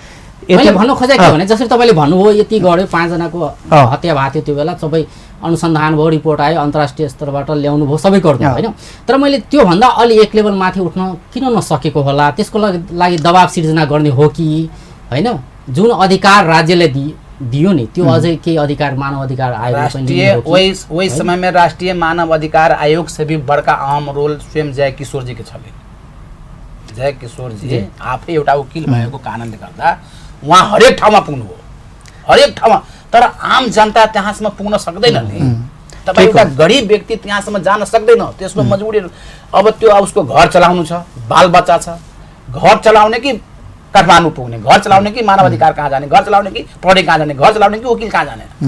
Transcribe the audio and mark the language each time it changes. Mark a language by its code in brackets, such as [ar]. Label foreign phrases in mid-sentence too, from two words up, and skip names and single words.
[ne] मैले भन्नु खोजेको के भने जसरी तपाईले भन्नुभयो यति गर्यो 5 जनाको हत्या भएको थियो त्यो बेला सबै अनुसन्धान भयो रिपोर्ट आयो अन्तर्राष्ट्रिय स्तरबाट ल्याउनु भयो सबै गर्नु हैन तर मैले त्यो भन्दा अलि एक लेभल माथि उठ्न किन नसकेको होला त्यसको लागि दबाब सिर्जना गर्ने हो कि हैन जुन अधिकार राज्यले दियो नि त्यो अझै के अधिकार मानव अधिकार आयोग पनि [mai] वही समय में राष्ट्रीय मानव अधिकार आयोग से भी बड़का अहम रोल स्वयं जय किशोर जी के छले। [ne] जय किशोर जी आफै एउटा वकिल भएको कारणले गर्दा वहाँ हरेक ठाउँमा पुग्नु हो हरेक ठाउँमा तर आम जनता त्यहाँसम्म पुग्न सक्दैन नि तपाईँ एउटा गरीब व्यक्ति त्यहाँसम्म जान सक्दैन त्यसमा मजबुरी अब त्यो उसको घर चलाउनु छ बाल बच्चा छ घर चलाउने कि काठमाडौँ पुग्ने घर चलाउने कि मानव अधिकार कहाँ जाने घर चलाउने कि प्रहरी कहाँ जाने घर चलाउने कि वकिल कहाँ जाने